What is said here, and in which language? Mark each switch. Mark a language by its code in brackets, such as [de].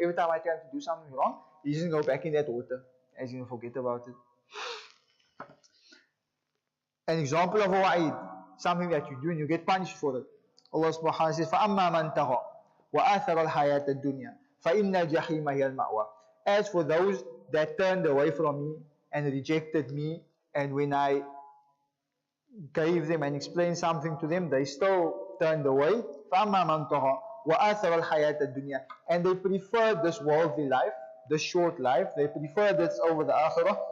[en] Every time I try to do something wrong, he's going to go back in that water, and he's going to forget about it. An example of a wa'id, something that you do and you get punished for it. Allah subhanahu wa ta'ala says, [ar] فَأَمَّا مَنْ تَغَى وَآثَرَ الْحَيَاةَ الدُّنْيَا فَإِنَّ الْجَحِيمَ هِيَ الْمَأْوَى. [en] As for those that turned away from me and rejected me, and when I gave them and explained something to them, they still turned away. [ar] فَأَمَّا مَنْ تَغَى وَآثَرَ الْحَيَاةَ الدُّنْيا. [en] And they preferred this worldly life, this short life, they preferred this over the akhirah.